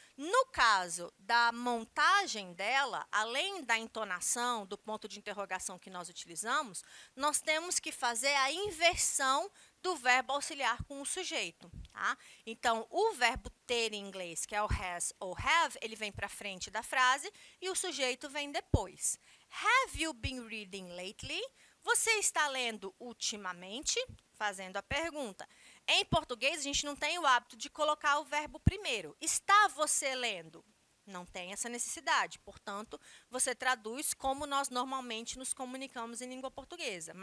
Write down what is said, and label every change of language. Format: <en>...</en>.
<pt>No caso da montagem dela, além da entonação, do ponto de interrogação que nós utilizamos, nós temos que fazer a inversão do verbo auxiliar com o sujeito. Tá? Então, o verbo ter em inglês, que é o has ou have, ele vem para frente da frase e o sujeito vem depois.</pt> <en>Have you been reading lately?</en> <pt>Você está lendo ultimamente? Fazendo a pergunta. Em português, a gente não tem o hábito de colocar o verbo primeiro. Está você lendo? Não tem essa necessidade. Portanto, você traduz como nós normalmente nos comunicamos em língua portuguesa.</pt>